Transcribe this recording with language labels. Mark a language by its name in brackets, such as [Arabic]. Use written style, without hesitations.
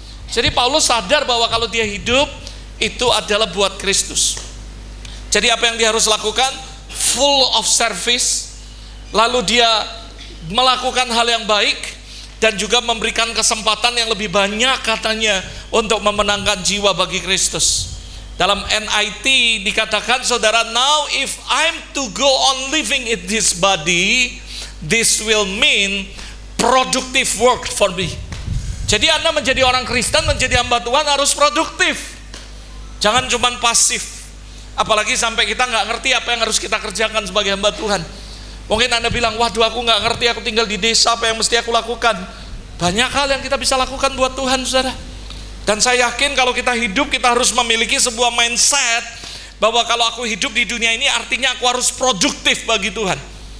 [Indonesian] Jadi Paulus sadar bahwa kalau dia hidup, itu adalah buat Kristus. Jadi apa yang dia harus lakukan? [English] Full of service. [Indonesian] Lalu dia melakukan hal yang baik, dan juga memberikan kesempatan yang lebih banyak katanya untuk memenangkan jiwa bagi Kristus. Dalam NIT dikatakan, saudara, [English] now if I'm to go on living in this body, this will mean productive work for me. [Indonesian] Jadi Anda menjadi orang Kristen, menjadi hamba Tuhan harus produktif. Jangan cuma pasif. Apalagi sampai kita nggak ngerti apa yang harus kita kerjakan sebagai hamba Tuhan. Mungkin Anda bilang, waduh aku nggak ngerti, aku tinggal di desa, apa yang mesti aku lakukan? Banyak hal yang kita bisa lakukan buat Tuhan, saudara. Dan saya yakin kalau kita hidup, kita harus memiliki sebuah mindset bahwa kalau aku hidup di dunia ini artinya aku harus produktif bagi Tuhan.